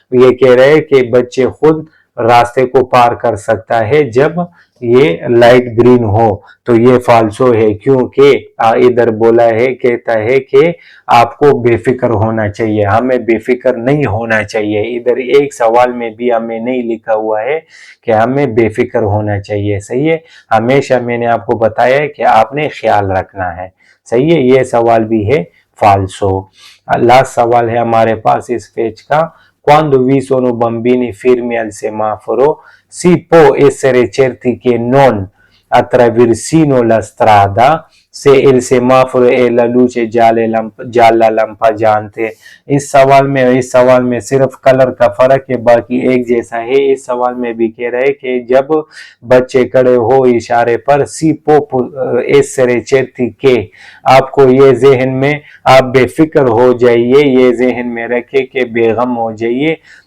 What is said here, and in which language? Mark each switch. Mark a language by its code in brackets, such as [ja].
[hi] ये कह रहे हैं कि बच्चे खुद रास्ते को पार कर सकता है जब ये लाइट ग्रीन हो, तो ये फाल्सो है, क्योंकि इधर बोला है, कहता है कि आपको बेफिक्र होना चाहिए, हमें बेफिक्र नहीं होना चाहिए। इधर एक सवाल में भी हमें नहीं लिखा हुआ है कि हमें बेफिक्र होना चाहिए। सही है, हमेशा मैंने आपको बताया है कि आपने ख्याल रखना है। सही है, ये सवाल भी है फाल्सो। लास्ट सवाल है हमारे पास इस पेज का, [it] quando vi sono bambini fermi al semaforo si può essere certi che non attraversino la strada से il semaforo e la luce gialla lampeggiante। [hi] इस सवाल में सिर्फ कलर का फर्क है, बाकी एक जैसा है। इस सवाल में भी कह रहे हैं कि जब बच्चे खड़े हो इशारे पर, सी पो [it] essere certi [hi] के, आपको ये जहन में, आप बेफिक्र हो जाइए, ये जहन में रखे कि बेगम हो जाइए,